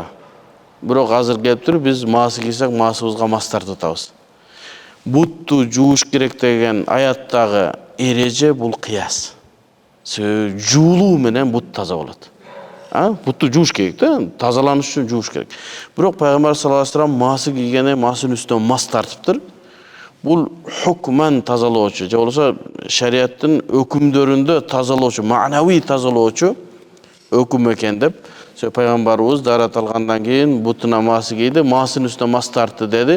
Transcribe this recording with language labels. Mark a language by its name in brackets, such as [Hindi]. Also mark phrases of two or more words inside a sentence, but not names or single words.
[Kyrgyz] Бирок азыр келип туруп биз маасы кийсек, маасыбызга мас тартабыз. Бутту жууш керек деген аяттагы эреже бул кыяс. Жуулуу менен бут таза болот. Бутту жууш керек да, тазаланыш үчүн жууш керек. Бирок пайгамбар [Arabic] صلى الله عليه وسلم [Kyrgyz] маасы кийгене маасынын үстүнө мас тартыптыр. Бул hukman тазалоочу, же болбосо шариаттын өкүмдөрүндө тазалоочу, маанавий тазалоочу өкүм экен деп пайгамбарыбыз дарат алгандан кийин бутуна маасы кийди, маасынын үстүнө мас тартты деди.